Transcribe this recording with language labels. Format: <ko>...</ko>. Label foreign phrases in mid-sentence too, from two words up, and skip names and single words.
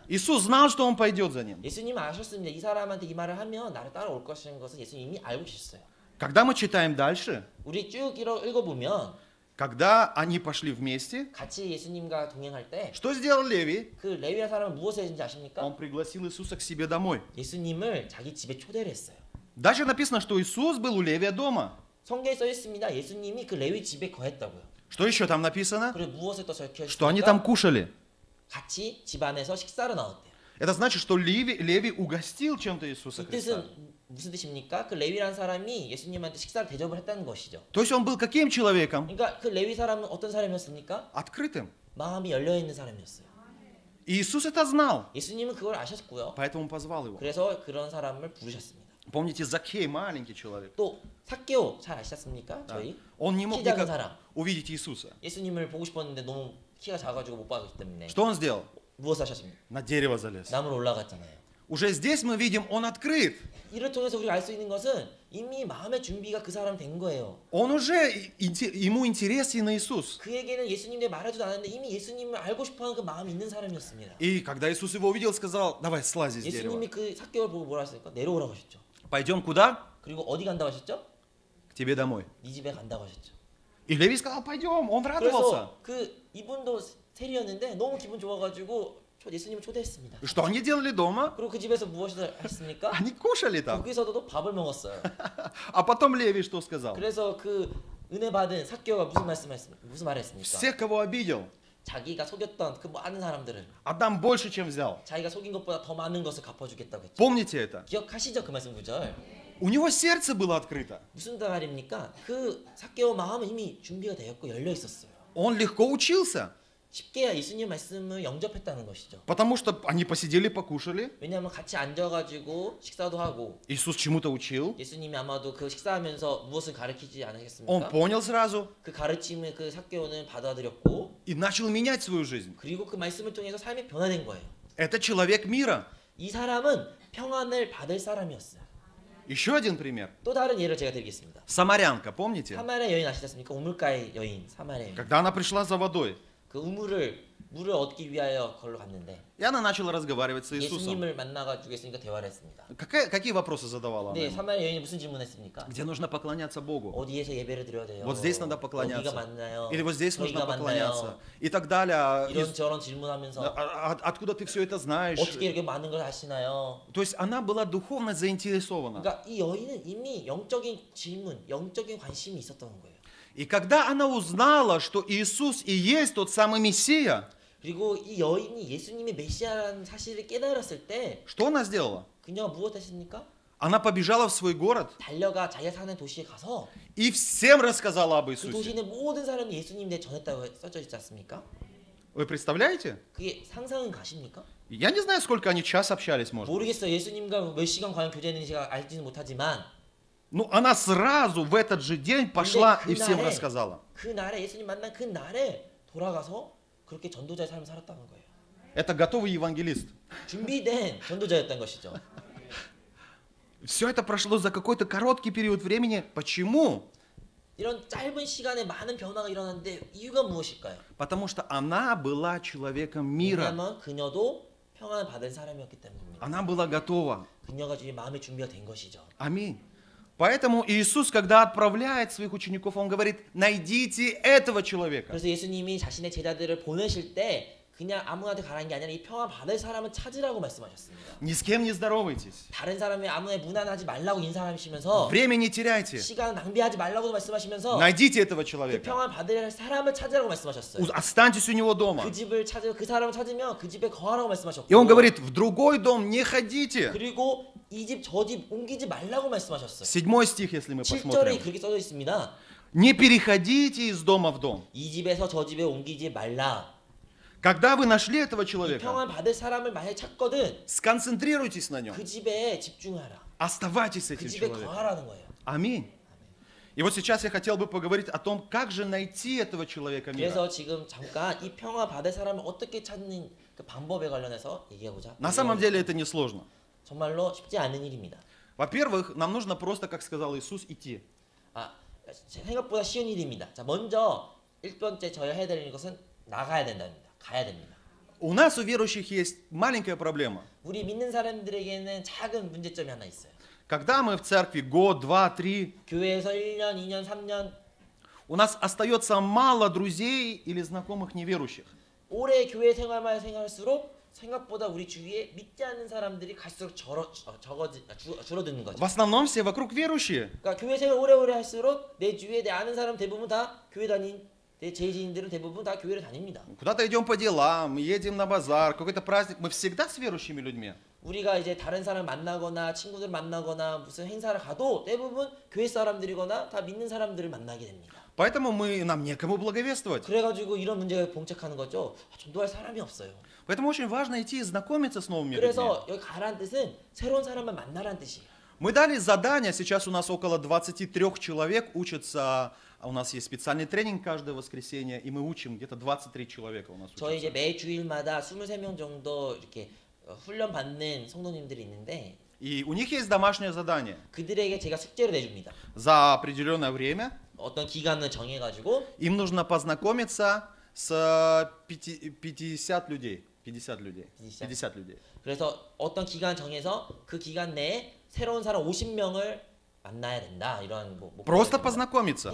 <ru>Иисус знал, что он пойдет за ним.</ru> <ko>예수님은 아셨습니다. 이 사람한테 이 말을 하면 나를 따라올 것이라는 것을 예수님 이미 알고 계셨어요.</ko> <ru>Когда мы читаем дальше,</ru> <ko>우리 쭉 읽어보면</ko> <ru>когда они пошли вместе,</ru> <ko>같이 예수님과 동행할 때</ko> <ru>что сделал Левий?</ru> <ko>그 레위라는 사람은 무엇을 했는지 아십니까?</ko> <ru>Он пригласил Иисуса к себе домой.</ru> <ko>예수님을 자기 집에 초대를 했어요.</ko> <ru>Даже написано, что Иисус был у Левия дома.</ru> <ko>성경에 써 있습니다. 예수님이 그 레위 집에 거했다고요.</ko> <ru>Что еще там написано?</ru> <ko>그리고 무엇을 또 적혀</ko> <ru>Что они там</ru> <ko>있습니까?</ko> <ru>кушали.</ru> <ko>같이 집 안에서 식사를 나눴대요.</ko> <ru>Это значит, что Левий угостил чем-то Иисуса</ru> <ko>이</ko> <ru>Христа.</ru> <ko>뜻은 무슨 뜻입니까? 그 레위라는 사람이 예수님한테 식사를 대접을 했다는 것이죠.</ko> <ru>То есть он был каким человеком?</ru> <ko>그러니까 그 레위 사람은 어떤 사람이었습니까?</ko> <ru>Открытым.</ru> <ko>마음이 열려 있는 사람이었어요.</ko> <ru>И Иисус это знал,</ru> <ko>예수님은 그걸 아셨고요.</ko> <ru>поэтому позвал его.</ru> <ko>그래서 그런 사람을 부르셨습니다.</ko> <ru>Помните, Закхей, маленький человек.</ru> <ko>또 삭개오 잘 아시잖습니까? 저희</ko> <ru>Он не мог</ru> <ko>키 작은</ko> <ru>никак</ru> <ko>사람.</ko> <ru>увидеть Иисуса.</ru> <ko>예수님을 보고 싶었는데 너무 키가 작아가지고 못 봤기 때문에</ko> <ru>Что он сделал?</ru> <ko>무엇을 하셨습니까?</ko> <ru>На дерево залез.</ru> <ko>나무로 올라갔잖아요.</ko> <ru>Уже здесь мы видим, он открыт.</ru> <ko>이를 통해서 우리가 알 수 있는 것은 이미 마음의 준비가 그 사람 된 거예요.</ko> <ru>Он уже, ему интересен Иисус.</ru> <ko>그에게는 예수님에 말하지도 않았는데 이미 예수님을 알고 싶어하는 그 마음이 있는 사람이었습니다.</ko> <ru>И когда Иисус его увидел, сказал, давай слази с дерева.</ru> <ko>예수님이 그 삭개오를 보고 뭐라 하셨을까? 내려오라고 하셨죠.</ko> <ru>Пойдем куда?</ru> <ko>그리고 어디 간다고 하셨죠?</ko> <ru>К тебе домой.</ru> <ko>네 집에 간다고 하셨죠.</ko> <ru>И Левий сказал, пойдем. Он радовался.</ru> <ko>그래서 그 이분도 세리였는데 너무 기분 좋아가지고 예수님을 초대했습니다.</ko> <ru>И что они делали дома?</ru> <ko>그리고 그 집에서 무엇을 했습니까?</ko> <ru>Они кушали там.</ru> <ko>거기서도 또 밥을 먹었어요.</ko> <ru>А потом Левий что сказал?</ru> <ko>그래서 그 은혜 받은 삭개오가 무슨 말을 했습니까?</ko> <ru>Всех, кого обидел,</ru> <ko>자기가 속였던 그 많은 사람들을</ko> <ru>отдам больше, чем взял.</ru> <ko>자기가 속인 것보다 더 많은 것을 갚아주겠다고 했죠.</ko> <ru>Помните это?</ru> <ko>기억하시죠 그 말씀 구절?</ko> <ru>У него сердце было открыто.</ru> <ko>무슨 말입니까? 그 삭개오 마음은 이미 준비가 되었고 열려 있었어요.</ko> <ru>Он легко учился,</ru> <ko>쉽게 예수님 말씀을 영접했다는 것이죠.</ko> <ru>потому что они посидели, покушали.</ru> <ko>왜냐하면 같이 앉아가지고 식사도 하고</ko> <ru>Иисус чему-то учил.</ru> <ko>예수님이 아마도 그 식사하면서 무엇을 가르치지</ko> <ru>Он</ru> <ko>않으셨습니까?</ko> <ru>понял сразу</ru> <ko>그 가르침을 그 삭개오는 받아들였고</ko> <ru>и начал менять свою жизнь.</ru> <ko>그리고 그 말씀을 통해서 삶이 변화된 거예요.</ko> <ru>Это человек мира.</ru> <ko>이 사람은 평안을 받을 사람이었어요.</ko> <ru>Еще один пример.</ru> <ko>또 다른 예를 제가 드리겠습니다.</ko> <ru>Самарянка, помните?</ru> <ko>사마리아 여인 아시지 않습니까? 우물가의 여인 사마리아 여인.</ko> <ru>Когда она пришла за водой,</ru> <ko>그 물을 얻기 위하여 걸로 갔는데</ko> <ru>и она начала разговаривать с Иисусом.</ru> <ko>예수님을 만나가지고 예수님과 대화를 했습니다.</ko> <ru>Какие вопросы задавала она</ru> <ko>근데</ko> <ru>ему?</ru> <ko>사마리아 여인이 무슨 질문했습니까?</ko> <ru>Где нужно поклоняться Богу?</ru> <ko>어디에서 예배를 드려야 돼요?</ko> <ru>Вот здесь надо</ru> <ko>여기가</ko> <ru>поклоняться.</ru> <ko>맞나요?</ko> <ru>Или вот здесь нужно</ru> <ko>저기가</ko> <ru>поклоняться.</ru> <ko>맞나요?</ko> <ru>И так далее.</ru> <ko>이런저런 질문하면서</ko> <ru>Откуда ты все это знаешь?</ru> <ko>어떻게 이렇게 많은 걸 아시나요?</ko> <ru>То есть она была духовно заинтересована.</ru> <ko>그러니까 이 여인은 이미 영적인 질문, 영적인 관심이 있었던 거예요.</ko> <ru>И когда она узнала, что Иисус и есть тот самый Мессия,</ru> <ko>그리고 이 여인이 예수님이 메시아라는 사실을 깨달았을 때</ko> <ru>что она сделала?</ru> <ko>그녀가 무엇 했습니까?</ko> <ru>Она побежала в свой город</ru> <ko>달려가 자기가 사는 도시에 가서</ko> <ru>и всем рассказала об</ru> <ko>그</ko> <ru>Иисусе.</ru> <ko>도시의 모든 사람이 예수님에 대해 전했다고 써져 있지 않습니까?</ko> <ru>Вы представляете?</ru> <ko>그게 상상은 가십니까?</ko> <ru>Я не знаю, сколько они час общались, может.</ru> <ko>모르겠어요. 예수님과 몇 시간 과연 교제했는지 제가 알지는 못하지만</ko> <ru>Ну, она сразу в этот же день пошла и всем</ru> <ko>그날에-</ko> <ru>рассказала.</ru> <ko>그날에 예수님 만난 그 날에 돌아가서 그렇게 전도자의 삶을 살았다는 거예요.</ko> <ru>Это готовый евангелист.</ru> <ko>준비된 전도자였던 것이죠.</ko> <ru>Все это прошло за какой-то короткий период времени. Почему?</ru> <ko>이런 짧은 시간에 많은 변화가 일어났는데 이유가 무엇일까요?</ko> <ru>Потому что она была человеком мира.</ru> <ko>왜냐하면 그녀도 평안을 받은 사람이었기 때문입니다.</ko> <ru>Она была готова.</ru> <ko>그녀가 이제 마음의 준비가 된 것이죠.</ko> <ru>Аминь. Поэтому Иисус, когда отправляет своих учеников, Он говорит, найдите этого человека.</ru> <ko>그래서 예수님이 자신의 제자들을 보내실 때 그냥 아무한테 가라는 게 아니라 이 평안 받을 사람을 찾으라고 말씀하셨습니다.</ko> <ru>Ни с кем не здоровайтесь.</ru> <ko>다른 사람이 아무에 무난하지 말라고 인사하시면서</ko> <ru>Время не теряйте.</ru> <ko>시간 낭비하지 말라고 말씀하시면서</ko> <ru>Найдите этого</ru> <ko>그</ko> <ru>человека.</ru> <ko>평안 받을 사람을 찾으라고 말씀하셨어요.</ko> <ru>Останьтесь у него дома.</ru> <ko>그 집을 찾으 그 사람을 찾으면 그 집에 거하라고 말씀하셨고.</ko> <ru>И Он говорит, в другой дом не ходите.</ru> <ko>그리고 이 집 저 집 옮기지 말라고 말씀하셨어요.</ko> <ru>7 стих, если мы</ru> <ko>7절에</ko> <ru>посмотрим.</ru> <ko>그렇게 써져 있습니다.</ko> <ru>Не переходите из дома в дом.</ru> <ko>이 집에서 저 집에 옮기지 말라.</ko> <ru>Когда вы нашли этого</ru> <ko>이</ko> <ru>человека,</ru> <ko>평안 받을 사람을 만약 찾거든</ko> <ru>сконцентрируйтесь на нем.</ru> <ko>그 집에 집중하라.</ko> <ru>Оставайтесь с</ru> <ko>그</ko> <ru>этим</ru> <ko>집에</ko> <ru>человеком.</ru> <ko>거하라는 거예요.</ko> <ru>Аминь. И вот сейчас я хотел бы поговорить о том, как же найти этого человека мира.</ru> <ko>그래서 지금 잠깐 이 평화 받을 사람을 어떻게 찾는 그 방법에 관련해서 얘기해보자.</ko> <ru>На самом деле это несложно.</ru> <ko>정말로 쉽지 않은 일입니다.</ko> <ru>Во-первых, нам нужно просто, как сказал Иисус, идти.</ru> <ko>아, 생각보다 쉬운 일입니다. 자, 먼저 1번째 저희가 해야 되는 것은 나가야 된답니다. 가야 됩니다.</ko> <ru>У нас, у верующих, есть маленькая проблема.</ru> <ko>우리 믿는 사람들에게는 작은 문제점이 하나 있어요.</ko> <ru>Когда мы в церкви год, два, три,</ru> <ko>교회에서 1년, 2년, 3년</ko> <ru>у нас остается мало друзей или знакомых неверующих.</ru> <ko>오래 교회 생활만 생활할수록 생각보다 우리 주위에 믿지 않는 사람들이 갈수록 줄어드는 거죠.</ko> <ru>В основном все вокруг верующие.</ru> <ko>그러니까 교회 생활 오래오래 할수록 내 주위에 내 아는 사람 대부분 다 교회 다닌 내 제 지인들은 대부분 다 교회를 다닙니다.</ko> <ru>Куда-то идем по делам, едем на базар, какой-то праздник. Мы всегда с верующими людьми.</ru> <ko>우리가 이제 다른 사람 만나거나 친구들 만나거나 무슨 행사를 가도 대부분 교회 사람들이거나 다 믿는 사람들을 만나게 됩니다.</ko> <ru>Поэтому нам некому благовествовать.</ru> <ko>그래가지고 이런 문제가 봉착하는 거죠. 전도할 사람이 없어요.</ko> <ru>Поэтому очень важно идти и знакомиться с новыми людьми.</ru> <ko>그래서 여기 가라는 뜻은 새로운 사람만 만나라는 뜻이에요.</ko> <ru>Мы дали задание, сейчас у нас около 23 человек учатся, у нас есть специальный тренинг каждое воскресенье, и мы учим где-то 23 человека у нас</ru> <ko>저희 이제</ko> <ru>учатся.</ru> <ko>매 주일마다 23명 정도 이렇게 훈련 받는 성도님들이 있는데</ko> <ru>И у них есть домашнее задание.</ru> <ko>그들에게 제가 숙제를 내줍니다.</ko> <ru>За определенное время</ru> <ko>어떤 기간을 정해가지고</ko> <ru>им нужно познакомиться с 50 людей. 50 людей. 50? 50 людей.</ru> <ko>그래서 어떤 기간 정해서 그 기간 내에 새로운 사람 50명을 만나야 된다 이런 뭐</ko> <ru>Просто</ru> <ko>목표가 있습니다.</ko> <ru>познакомиться.</ru>